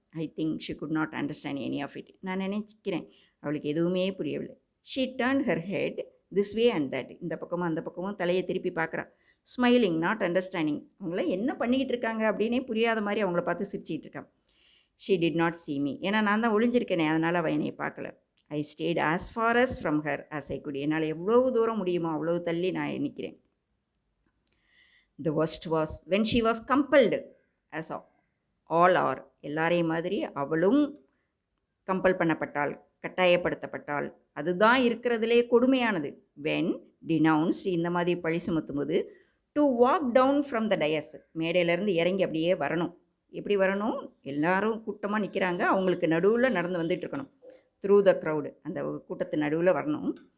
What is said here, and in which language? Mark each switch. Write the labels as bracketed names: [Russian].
[English] I think she could not understand any of it. [Tamil] நான் நினைக்கிறேன் அவளுக்கு எதுவுமே புரியவில்லை. [English] She turn her head this way and that. [Tamil] இந்த பக்கமும் அந்த பக்கமும் தலையை திருப்பி பார்க்குறா. [English] Smiling, not understanding. [Tamil] அவங்கள என்ன பண்ணிக்கிட்டு இருக்காங்க அப்படின்னே புரியாத மாதிரி அவங்கள பார்த்து சிரிச்சிக்கிட்டு இருக்கான். [English] She did not see me. [Tamil] ஏன்னா நான் தான் ஒளிஞ்சிருக்கேனே, அதனால் அவள் என்னை பார்க்கல. [English] I stayed as far as from her as I could. [Tamil] என்னால் எவ்வளவு தூரம் முடியுமோ அவ்வளவு தள்ளி நான் நிற்கிறேன். [English] The worst was when she was compelled, as all are. [Tamil] எல்லாரையும் மாதிரி அவளும் கம்பல் பண்ணப்பட்டாள், கட்டாயப்படுத்தப்பட்டாள். அதுதான் இருக்கிறதுலே கொடுமையானது. [English] when denounced, [Tamil] இந்த மாதிரி பழி சுமத்தும்போது, [English] to walk down from the dais, [Tamil] மேடையிலேருந்து இறங்கி அப்படியே வரணும். எப்படி வரணும்? எல்லாரும் கூட்டமாக நிற்கிறாங்க, அவங்களுக்கு நடுவில் நடந்து வந்துட்டு இருக்கணும். [English] through the crowd, [Tamil] அந்த கூட்டத்து நடுவில் வரணும்.